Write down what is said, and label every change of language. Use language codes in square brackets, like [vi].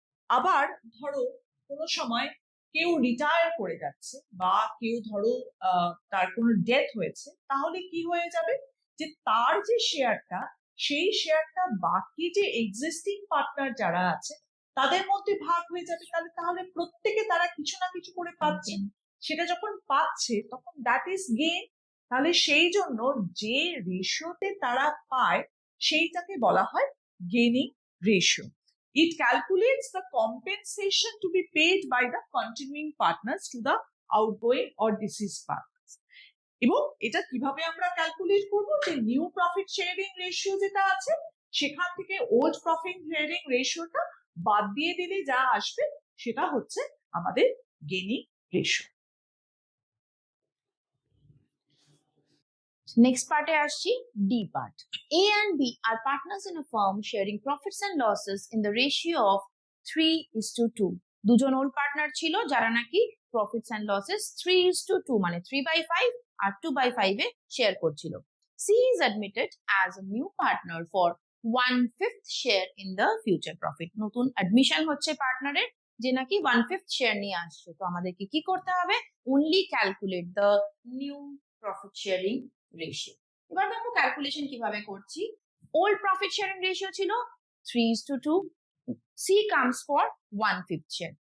[bn] আবার ধরো কোনো সময় কেউ রিটায়ার করে যাচ্ছে, বা কেউ ধরো তার কোনো ডেথ হয়েছে, তাহলে কি হয়ে যাবে যে তার যে শেয়ারটা, সেই শেয়ারটা বাকি যে এক্সিস্টিং পার্টনার যারা আছে তাদের মধ্যে ভাগ হয়ে যাবে। তাহলে প্রত্যেকে তারা কিছু না কিছু করে পাচ্ছে। সেটা যখন পাচ্ছে তখন [en] That is gain. [bn] তাহলে সেই জন্য যে রেশিওতে তারা পায় সেইটাকে বলা হয় gaining ratio. [en] It calculates the compensation to be paid by the continuing partners to the outgoing or deceased partners. [bn] এবং এটা কিভাবে আমরা ক্যালকুলেট করবো? যে নিউ প্রফিট শেয়ারিং রেশিও যেটা আছে সেখান থেকে ওল্ড প্রফিট শেয়ারিং রেশিওটা বাদ দিয়ে দিলে যা আসবে সেটা হচ্ছে আমাদের গেইনিং রেশিও। নেক্সট পার্টে আসছি, D part. [en] A and B are partners in a firm sharing profits and losses in the ratio of 3:2. [bn] দুজন ওল্ড পার্টনার ছিল যারা নাকি প্রফিটস এন্ড লসেস 3:2 মানে 3/5 আর 2/5 এ শেয়ার করছিল। [en] C is admitted as a new partner for 1/5 share in the future profit. [bn] নতুন admission হচ্ছে পার্টনারের, যে নাকি 1/5 শেয়ার নিয়ে আসছে। তো আমাদেরকে কি করতে হবে? [en] only calculate the new profit sharing ratio. [bn] এবার দেখো ক্যালকুলেশন কিভাবে করছি। ওল্ড প্রফিট শেয়ারিং রেশিও ছিল 3:2, [en] C comes for [bn] 1/5 শেয়ার।